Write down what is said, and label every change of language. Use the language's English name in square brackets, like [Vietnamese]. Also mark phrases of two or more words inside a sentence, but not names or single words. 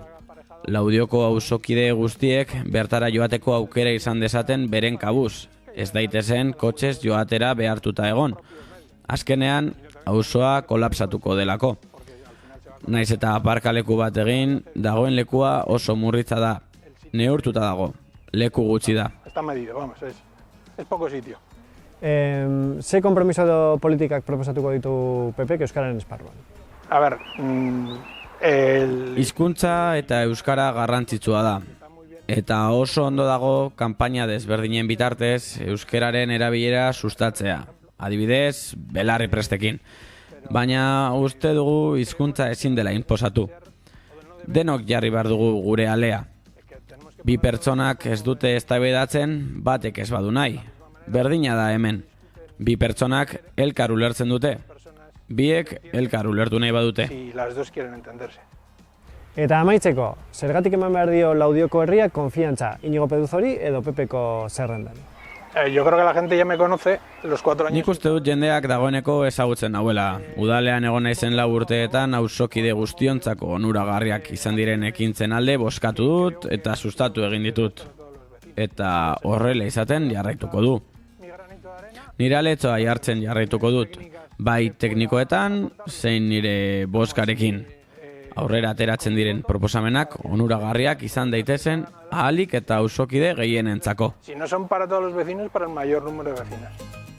[Basque] Laudioko auzokide guztiek bertara joateko aukera izan dezaten beren kabuz, ez daitezen kotxez joatera behartuta egon. Azkenean, auzoa kolapsatuko delako. Naiz eta aparkaleku bat egin, dagoen lekua oso murritza da. Neurtuta dago, leku gutxi da. [Spanish] Está medido, vamos, es poco sitio. [Basque] Ze kompromiso edo politikak proposatuko ditu PPk Euskararen esparruan? [Spanish] A ver, [Basque] hizkuntza eta euskara garrantzitsua da. Eta oso ondo dago kanpaina desberdinen bitartez euskararen erabilera sustatzea. Adibidez, belarri prestekin. Baina uste dugu hizkuntza ezin dela inposatu. Denok jarri behar dugu gure alea. Bi pertsonak ez dute eztabaidatzen, batek ez badu nahi. Berdina da hemen. Bi pertsonak elkar ulertzen dute. Biek elkar ulertu nahi badute. [Spanish] Si las dos quieren entenderse. [Basque] Eta amaitzeko, zergatik eman behar dio Laudioko herriak konfiantza Iñigo Pedruzori edo Pepeko zerrendan? [Spanish] Yo creo que la gente ya me conoce los 4 años. [Basque] Nik uste dut jendeak dagoeneko ezagutzen nauela. Udalean egon naizen 4 urteetan auzokide guztiontzako onuragarriak izan diren ekintzen alde bozkatu dut eta sustatu egin ditut. Eta horrela izaten jarraituko du. Nire aletzoa jartzen jarraituko dut, bai teknikoetan, zein nire bozkarekin. Aurrera ateratzen diren proposamenak onuragarriak izan daitezen ahalik eta auzokide gehienentzako. [Spanish] Si no son para todos los vecinos, para el mayor número de vecinos.